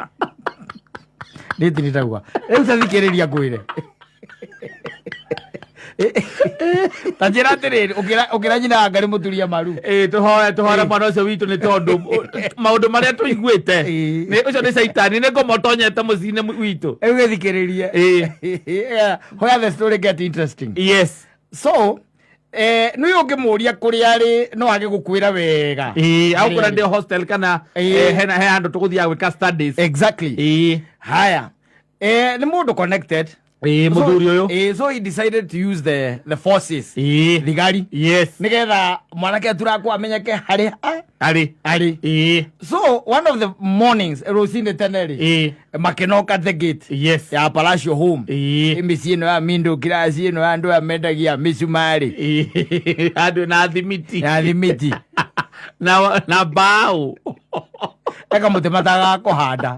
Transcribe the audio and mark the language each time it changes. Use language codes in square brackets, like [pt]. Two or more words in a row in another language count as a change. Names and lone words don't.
[ki] nĩ tinitagua rĩu tathikĩrĩria ngwĩre tanjĩra atĩrĩrĩ ũkĩra nyina Ngai mũturia maru tũhoe mwana ũcio witũ nĩ tondũ maũndũ marĩa tũiguĩte ũcio nĩ caitani nĩ ngũmotonyete mũciĩ-inĩ witũ rĩu gĩthikĩrĩrie [en] where the story get interesting. Yes. [ki] So nĩ ũngĩmũria kũrĩa arĩ no age gũkwĩra wega au kũrĩa ndĩ hostel kana he handũ tũgũthiaga gwĩka studies. [en] Exactly. [ki] Haya nĩ mũndũ connected Muthuri ũyũ [en] so he decided to use the forces thigari. Yes. [ki] Nĩgetha mwanake aturakwo amenyeke harĩa arĩ. [en] So one of the mornings [ki] rũcinĩ tene rĩ makĩnoka [en] the gate [ki] ya Palacio Home mĩciĩ ĩno ya Mindo kiraci ĩno ya andũ aya mendagia mĩcumarĩ andũ na thimiti na mbaũ akamũtĩ mataga kũhanda